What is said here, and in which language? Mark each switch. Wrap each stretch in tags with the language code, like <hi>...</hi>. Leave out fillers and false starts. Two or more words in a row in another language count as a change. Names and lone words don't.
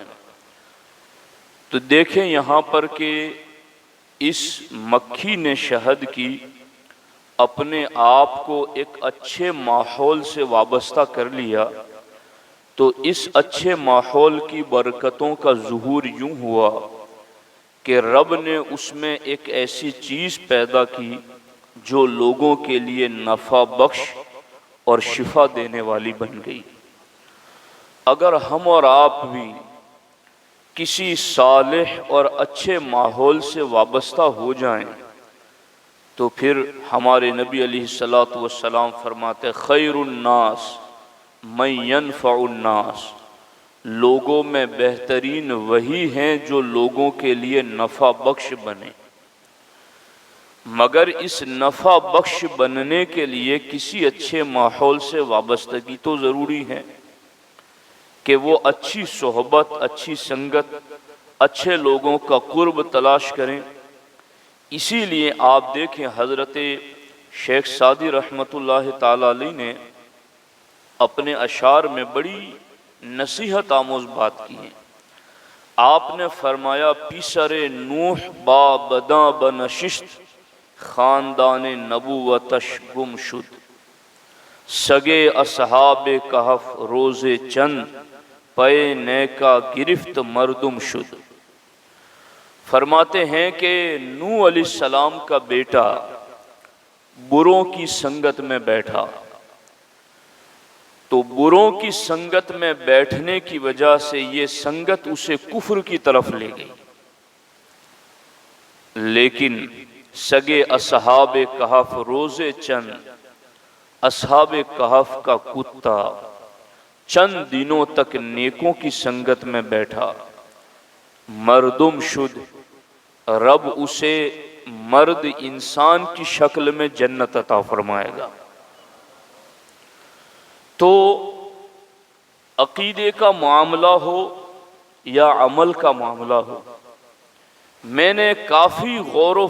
<ur>تو دیکھیں یہاں پر کہ اس مکھی نے شہد کی اپنے آپ کو ایک اچھے ماحول سے وابستہ کر لیا، تو اس اچھے ماحول کی برکتوں کا ظہور یوں ہوا کہ رب نے اس میں ایک ایسی چیز پیدا کی جو لوگوں کے لیے نفع بخش اور شفا دینے والی بن گئی۔ اگر ہم اور آپ بھی کسی صالح اور اچھے ماحول سے وابستہ ہو جائیں تو پھر ہمارے نبی علیہ السلام فرماتے</ur> <ar>خیر الناس من ینفع الناس،</ar> <ur>لوگوں میں بہترین وہی ہیں جو لوگوں کے لیے نفع بخش بنے، مگر اس نفع بخش بننے کے لیے کسی اچھے ماحول سے وابستگی تو ضروری ہے کہ وہ اچھی صحبت، اچھی سنگت، اچھے لوگوں کا قرب تلاش کریں۔ اسی لیے آپ دیکھیں حضرت شیخ سعدی رحمۃ اللہ تعالی علیہ نے اپنے اشعار میں بڑی نصیحت آموز بات کی ہے۔ آپ نے فرمایا</ur> <fa>پیسر نوح با بداں بنشست خاندان نبوتش گم شد، سگے اصحاب کہف روز چند پے نیکا گرفت مردم شد۔</fa> <ur>فرماتے ہیں کہ نوح علیہ السلام کا بیٹا بروں کی سنگت میں بیٹھا، تو بروں کی سنگت میں بیٹھنے کی وجہ سے یہ سنگت اسے کفر کی طرف لے گئی، لیکن</ur> <fa>سگے اصحاب کہف روز چند،</fa> <ur>اصحاب کہف کا کتا چند دنوں تک نیکوں کی سنگت میں بیٹھا،</ur> <fa>مردم شد،</fa> <ur>رب اسے مرد انسان کی شکل میں جنت عطا فرمائے گا۔ تو عقیدے کا معاملہ ہو یا عمل کا معاملہ ہو، میں نے کافی غور و</ur>